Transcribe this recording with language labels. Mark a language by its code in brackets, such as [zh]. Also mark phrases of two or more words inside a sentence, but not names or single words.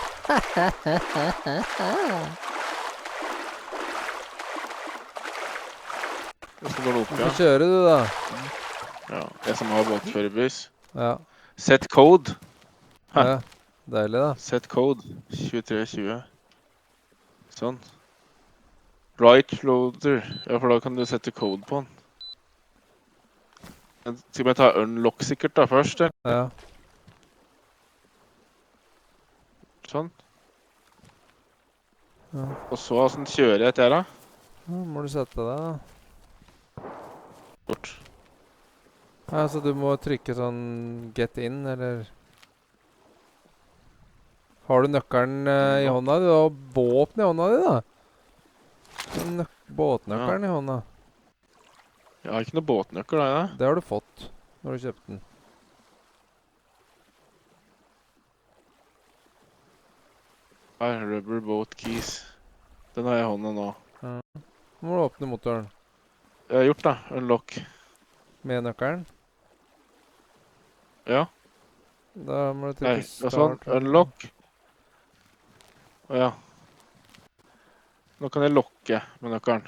[no] Hvordan går det opp, Du ja? får kjøre du da. Ja, jeg som har båtførerbevis. Ja. [en] Set code. Hæ? [no] Ja. Deilig da. [en] Set code. 2320. Sånn. Right loader. [no] Ja, for da kan du sette code på den. Skal vi ta unlock sikkert da først, eller? Ja. Sånn. Ja. Og så, sånn kjører jeg etter da. Nå må du sette deg da. Bort. Ja, så du må trykke sånn [en] get in, [no] eller... Har du nøkkelen i hånda di? Du har båten i hånda di da. Båtnøkkelen i hånda. Jeg har ikke noe båtnøkkel da, ja. Det har du fått når du kjøpte den. Her, [en] rubber boat keys. [no] Den har jeg i hånda nå. Ja. Nå må du åpne motoren Jeg har gjort da, unlock. med nøkkelen. Ja. Da må du Nei, trykke og sånn, start. unlock. Å ja. Nå kan jeg lokke med nøkkelen.